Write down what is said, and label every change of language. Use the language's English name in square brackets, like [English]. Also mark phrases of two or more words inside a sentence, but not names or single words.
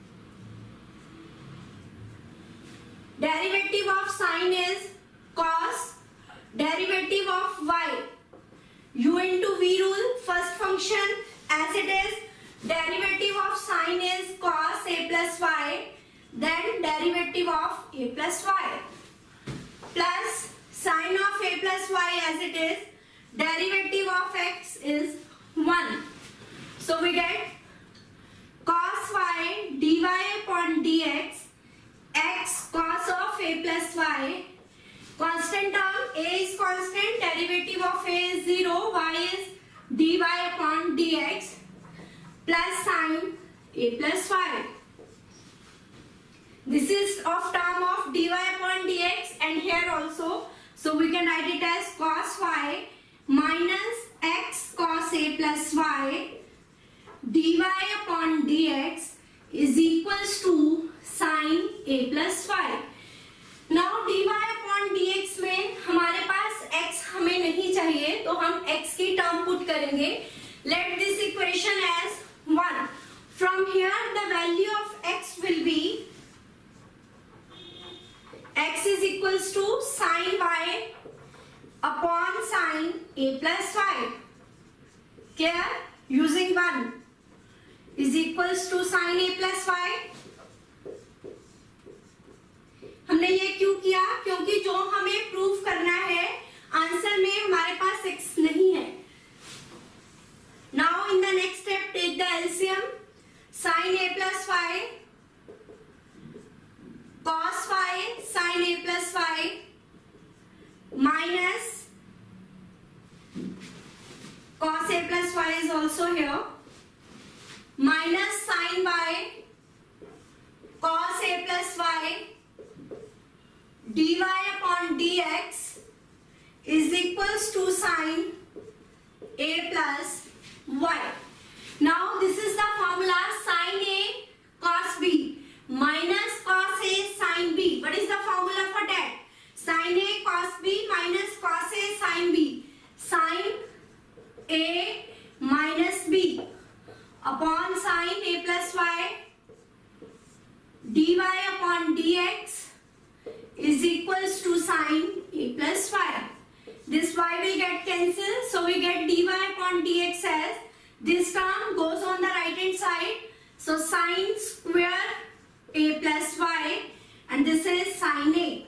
[English] Derivative of sine is cos, derivative of y, u into v rule, first function as it is, derivative of sine is cos a plus y, then derivative of a plus y, plus sine of a plus y as it is, derivative of x is 1. So we get cos y dy upon dx, x cos of a plus y, constant term, a is constant, derivative of a is 0, y is dy upon dx, plus sine a plus y. This is of term of dy upon dx, and here also, so we can write it as cos y minus x cos a plus y dy upon dx is equals to sine a plus y. Now dy upon dx [Hindi] में हमारे पास x हमें नहीं चाहिए, तो हम x की [English] term put [Hindi] करेंगे. [English] Let this equation as 1. From here the value of x will be x is equals to sine y upon sine a plus y. Here using 1 is equals to sine a plus y. [Hindi] हमने ये क्यों किया? क्योंकि जो हमें प्रूफ करना है आंसर में हमारे पास x नहीं है. [English] Now in the next step take the LCM. Sine a plus y cos y sine a plus y minus cos a plus y is also here, minus sine y cos a plus y dy upon dx is equals to sine a plus y. Now this is the formula sine a cos b minus cos a sine b. What is the formula for that? Sine a cos b minus cos a sine b. Sine a minus b upon sine a plus y dy upon dx is equals to sine a plus y. This y will get cancelled, so we get dy upon dx as this term goes on the right hand side, so sine square a plus y, and this is sine a.